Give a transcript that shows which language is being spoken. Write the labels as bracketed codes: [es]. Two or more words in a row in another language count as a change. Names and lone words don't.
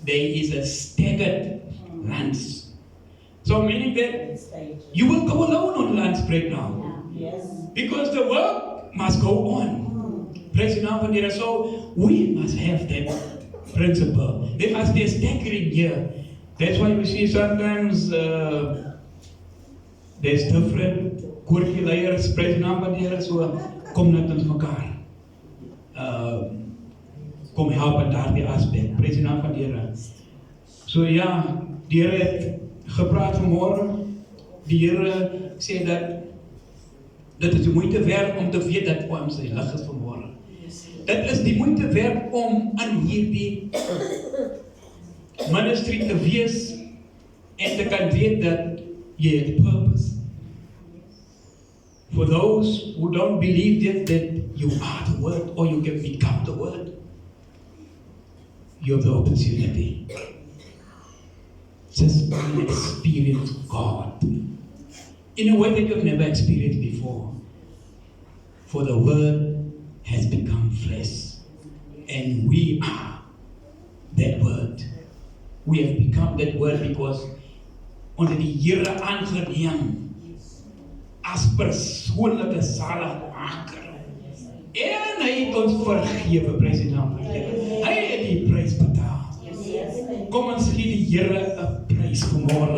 [en] Now there is a staggered lunch. So meaning that you will go alone on lunch break now. Yes. Because the work must go on. Praise the Lord. So we must have that principle. There must be a staggering here. That's why we see sometimes there's different [af] koortjie leiers, [en] praise the Lord, [af] so kom net ons mekaar. Kom help in daardie aspek. [en] Praise the Lord. [af] So ja, die Here het gepraat vanmorgen. Die Here sê dat dit is die moeite werd om te weet dat ons sy lig is vanmorgen. Dit is die moeite werd om aan hierdie ministry te wees en te kan weet dat jy het purpose. [en] For those who don't believe that you are the word or you can become the word, you have the opportunity. Just experience God in a way that you've never experienced before. For the word has become flesh, and we are that word. We have become that word because [af] onder die Here aangeneem as persoonlike saligmaker. En hy het ons vergewe, prys die naam van die Here. Hy het die prys betaal. Kom ons gee die Here 'n prys vanmôre.